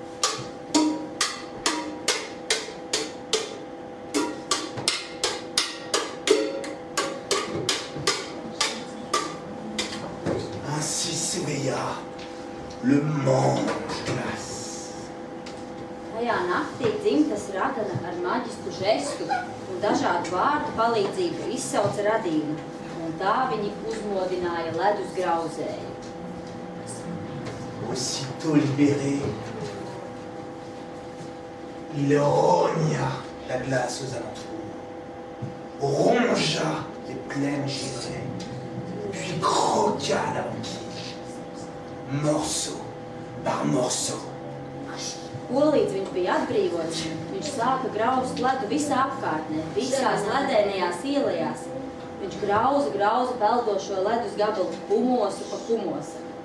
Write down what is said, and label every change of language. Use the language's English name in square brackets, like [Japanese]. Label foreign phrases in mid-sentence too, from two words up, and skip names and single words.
[French] Ainsi s'éveilla le mange-glace. [Latvian] Tajā naktī dzimtas ragana ar maģisku žestu un dažādu vārdu palīdzību izsauca radību, un tā viņi uzmodināja ledus grauzēju. [French] Aussitôt libéré, il rogna la glace aux alentours, rongea les plaines givrées, puis croqua la banquise, morceau par morceau. [Latvian] Kolīdz viņš bija atbrīvots, viņš sāka grauzt ledu visā apkārtnē, visās ledēnajās ielajās. Viņš grauza peldošo ledus gabalu kumosu pa kumosam.